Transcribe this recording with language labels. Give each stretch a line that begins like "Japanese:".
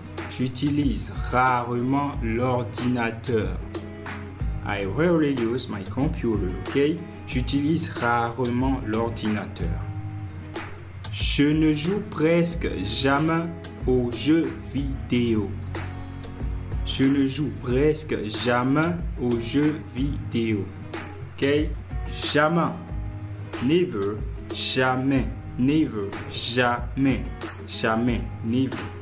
French: J'utilise rarement l'ordinateur.
English: I rarely use my computer, ok?
French: J'utilise rarement l'ordinateur. Je ne joue presque jamais aux jeux vidéo. Je ne joue presque jamais aux jeux vidéo. Ok? Jamais. Never. Jamais. Never. Jamais. Jamais. Never.